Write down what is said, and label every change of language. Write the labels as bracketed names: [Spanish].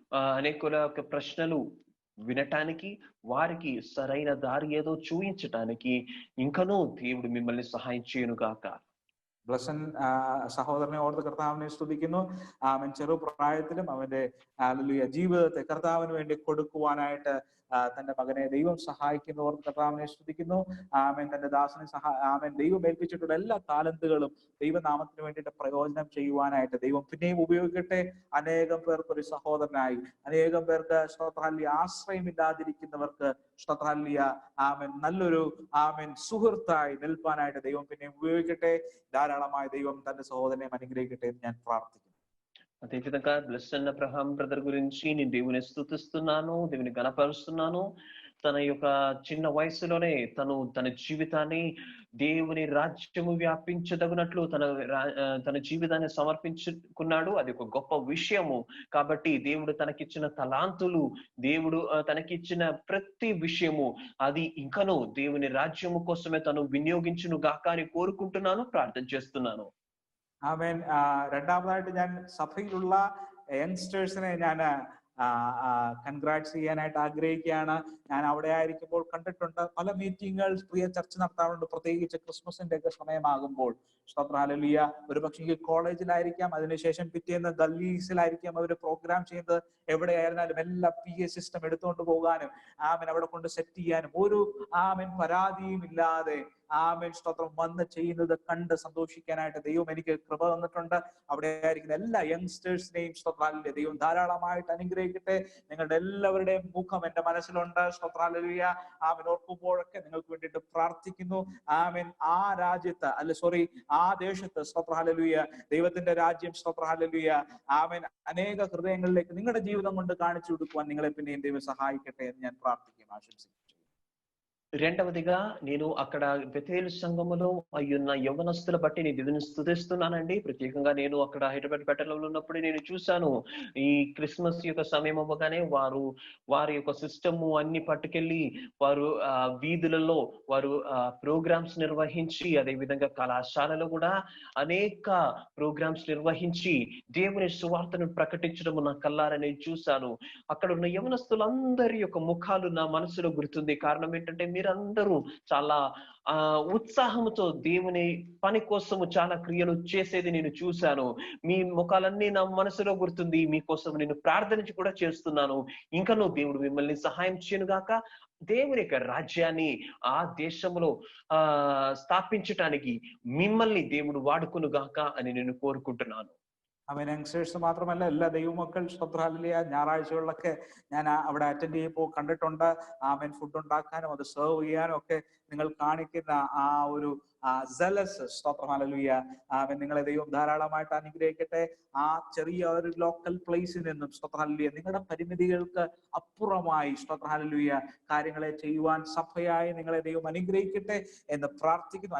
[Telugu] అనేకుల ప్రశ్నలు వినటానికి, వారికి సరైన దారి ఏదో చూపించటానికి ఇంకనూ దేవుడు మిమ్మల్ని సహాయం చేయను గాక. [Malayalam] ബ്ലസൻ സഹോദരനെ ഓർത്ത് കർത്താവിനെ സ്തുതിക്കുന്നു. അവൻ ചെറുപ്രായത്തിലും അവന്റെ ജീവിതത്തെ കർത്താവിന് വേണ്ടി കൊടുക്കുവാനായിട്ട് തന്റെ മകനെ ദൈവം സഹായിക്കുന്നു ഓർത്ത് കർത്താവിനെ സ്തുതിക്കുന്നു. ആമേൻ. തന്റെ ദാസനെ ആമേൻ. ദൈവം ഏൽപ്പിച്ചിട്ടുള്ള എല്ലാ താലന്തുകളും ദൈവനാമത്തിന് വേണ്ടിയിട്ട് പ്രയോജനം ചെയ്യുവാനായിട്ട് ദൈവം പിന്നെയും ഉപയോഗിക്കട്ടെ. അനേകം പേർക്ക് ഒരു സഹോദരനായി, അനേകം പേർക്ക് സ്തോത്രഹല്ലേലൂയ ആശ്രയമില്ലാതിരിക്കുന്നവർക്ക് സ്തോത്രഹല്ലേലൂയ ആമേൻ നല്ലൊരു ആമേൻ സുഹൃത്തായി നിൽപ്പാനായിട്ട് ദൈവം പിന്നെയും ഉപയോഗിക്കട്ടെ. ധാരാളമായി ദൈവം തന്റെ സഹോദരനെ അനുഗ്രഹിക്കട്ടെ എന്ന് ഞാൻ പ്രാർത്ഥിക്കുന്നു. [Telugu] అదేవిధంగా బ్లెస్సన్ అబ్రహాం బ్రదర్ గురించి నేను దేవుని స్తుతిస్తున్నాను, దేవుని గణపరుస్తున్నాను. తన యొక్క చిన్న వయసులోనే తన జీవితాన్ని దేవుని రాజ్యము వ్యాపించదగినట్లు తన జీవితాన్ని సమర్పించుకున్నాడు. అది ఒక గొప్ప విషయము. కాబట్టి దేవుడు తనకిచ్చిన తలాంతులు, దేవుడు తనకిచ్చిన ప్రతి విషయము అది ఇంకనూ దేవుని రాజ్యము కోసమే తను వినియోగించును గాక అని కోరుకుంటున్నాను, ప్రార్థన చేస్తున్నాను. [Malayalam] ആമേൻ. രണ്ടാമതായിട്ട് ഞാൻ സഭയിലുള്ള യങ്സ്റ്റേഴ്സിനെ ഞാൻ കൺഗ്രാറ്റ്സ് ചെയ്യാനായിട്ട് ആഗ്രഹിക്കുകയാണ്. ഞാൻ അവിടെ ആയിരിക്കുമ്പോൾ കണ്ടിട്ടുണ്ട് പല മീറ്റിങ്ങുകൾ, പ്രിയ ചർച്ച നടത്താറുണ്ട്, പ്രത്യേകിച്ച് ക്രിസ്മസിന്റെ ഒക്കെ സമയമാകുമ്പോൾ. ഹല്ലേലൂയ. ഒരു പക്ഷേ കോളേജിലായിരിക്കാം, അതിനുശേഷം പിറ്റേന്ന് ഗല്ലീസിലായിരിക്കാം അവർ പ്രോഗ്രാം ചെയ്യുന്നത്. എവിടെയായിരുന്നാലും എല്ലാ PA സിസ്റ്റം എടുത്തുകൊണ്ട് പോകാനും ആമേൻ അവിടെ കൊണ്ട് സെറ്റ് ചെയ്യാനും ഒരു ആമേൻ പരാതിയും ഇല്ലാതെ ആമേൻ സ്തോത്രം വന്ന് ചെയ്യുന്നത് കണ്ട് സന്തോഷിക്കാനായിട്ട് ദൈവം എനിക്ക് കൃപ തന്നിട്ടുണ്ട്. അവിടെ ആയിരിക്കുന്ന എല്ലാ യങ്സ്റ്റേഴ്സിനെയും സ്തോത്രാലേ ദൈവം ധാരാളമായിട്ട് അനുഗ്രഹിക്കട്ടെ. നിങ്ങളുടെ എല്ലാവരുടെയും മുഖം എന്റെ മനസ്സിലുണ്ട്. സ്തോത്രാലേ ആമേൻ. ഓർക്കുമ്പോഴൊക്കെ നിങ്ങൾക്ക് വേണ്ടിയിട്ട് പ്രാർത്ഥിക്കുന്നു. ആമേൻ. ആ രാജ്യത്ത് ആ ദേശത്ത് സ്തോത്രാലേ ദൈവത്തിന്റെ രാജ്യം സ്തോത്രാലേ ആമേൻ അനേക ഹൃദയങ്ങളിലേക്ക് നിങ്ങളുടെ ജീവിതം കൊണ്ട് കാണിച്ചു കൊടുക്കുവാൻ നിങ്ങളെ പിന്നെയും ദൈവം സഹായിക്കട്ടെ എന്ന് ഞാൻ പ്രാർത്ഥിക്കും, ആശംസിക്കും. [Telugu] రెండవదిగా నేను అక్కడ బెతేలు సంఘములో అయ్యున్న యవనస్తుల బట్టి నేను దేవుని స్తుతిస్తున్నానండి. ప్రత్యేకంగా నేను అక్కడ హైదరాబాద్ పట్టణంలో ఉన్నప్పుడు నేను చూశాను, ఈ క్రిస్మస్ యొక్క సమయం అవ్వగానే వారి యొక్క సిస్టము అన్ని పట్టుకెళ్ళి వారు వీధులలో వారు ప్రోగ్రామ్స్ నిర్వహించి, అదే విధంగా కళాశాలలో కూడా అనేక ప్రోగ్రామ్స్ నిర్వహించి దేవుని సువార్తను ప్రకటించడం నా కల్లారా నేను చూశాను. అక్కడ ఉన్న యవనస్తులందరి యొక్క ముఖాలు నా మనసులో గుర్తుంది. కారణం ఏంటంటే మీరందరూ చాలా ఉత్సాహంతో దేవుని పని కోసము చాలా క్రియలు చేసేది నేను చూశాను. మీ ముఖాలన్నీ నా మనసులో గుర్తుంది. మీకోసం నేను ప్రార్థన కూడా చేస్తున్నాను. ఇంకనూ దేవుడు మిమ్మల్ని సహాయం చేయను గాక. దేవుని యొక్క రాజ్యాన్ని ఆ దేశంలో స్థాపించటానికి మిమ్మల్ని దేవుడు వాడుకును గాక అని నేను కోరుకుంటున్నాను. [Malayalam] അവൻ യങ്സ്റ്റേഴ്സ് മാത്രമല്ല, എല്ലാ ദൈവമക്കൾ സ്തോത്രഹല്ലേലൂയ ഞായറാഴ്ചകളിലൊക്കെ ഞാൻ അവിടെ അറ്റൻഡ് ചെയ്യുമ്പോൾ കണ്ടിട്ടുണ്ട്. ആമേൻ. ഫുഡ് ഉണ്ടാക്കാനും അത് സെർവ് ചെയ്യാനും ഒക്കെ നിങ്ങൾ കാണിക്കുന്ന ആ ഒരു zealous. സ്തോത്രം, ഹല്ലേലൂയ. നിങ്ങളെ ദൈവം ധാരാളമായിട്ട് അനുഗ്രഹിക്കട്ടെ. ആ ചെറിയ ഒരു ലോക്കൽ പ്ലേസിൽ നിന്നും സ്തോത്രം, ഹല്ലേലൂയ, നിങ്ങളുടെ പരിമിതികൾക്ക് അപ്പുറമായി സ്തോത്രം, ഹല്ലേലൂയ, കാര്യങ്ങളെ ചെയ്യുവാൻ സഭയായി നിങ്ങളെ ദൈവം അനുഗ്രഹിക്കട്ടെ എന്ന് പ്രാർത്ഥിക്കുന്നു.